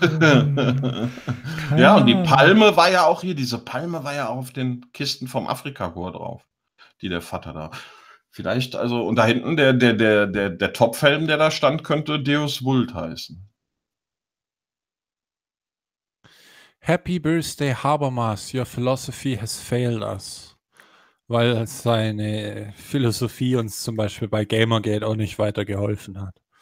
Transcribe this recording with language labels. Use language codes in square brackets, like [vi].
[de] Also, ja, und die Palme war ja auch hier, diese Palme war ja auch auf den Kisten vom Afrika-Chor drauf, die der Vater da. Vielleicht, also, und da hinten der Topfhelm, der da stand, könnte Deus Vult heißen. [en] Happy Birthday, Habermas, your philosophy has failed us. [de] Weil seine Philosophie uns zum Beispiel bei Gamergate auch nicht weiter geholfen hat.